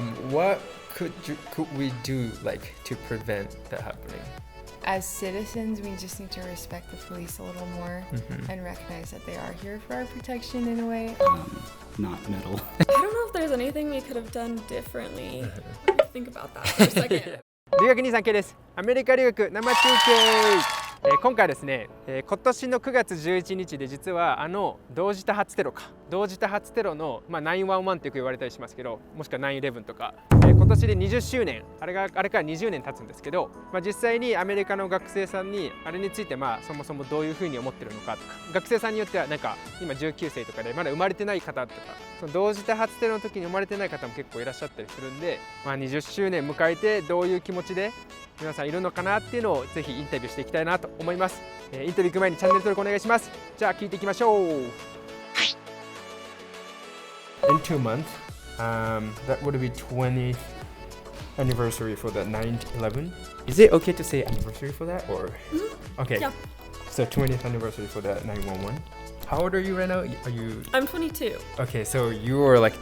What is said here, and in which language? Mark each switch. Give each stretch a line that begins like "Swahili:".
English: What could we do like to prevent that happening? As citizens, we just need to respect the police a little more and recognize that they are here for our protection in a way. Not metal. I don't know if there's anything we could have done differently. Let me think about that for a second.
Japanese: 留学23系です。アメリカ留学生中継。今回ですね、今年の9月11日で実は同時多発テロの、911ってよく言われたりしますけど、もしくは9/11とか、今年で20周年あれから20年経つんですけど、実際にアメリカの学生さんにあれについてそもそもどういうふうに思ってるのかとか、学生さんによってはなんか今19歳とかでまだ生まれてない方とか、その同時多発テロの時に生まれてない方も結構いらっしゃったりするんで、20周年迎えてどういう気持ちで皆さんいるのかなっていうのをぜひインタビューしていきたいなと思います。インタビュー行く前にチャンネル登録お願いします。じゃあ聞いていきましょう。
English: In 2 months, that would be 20th anniversary for the 9/11. Is it okay to say anniversary for that or? Okay. Yeah. So 20th anniversary for the 9/11. How old are you right now? Are you? I'm 22. Okay, so you were like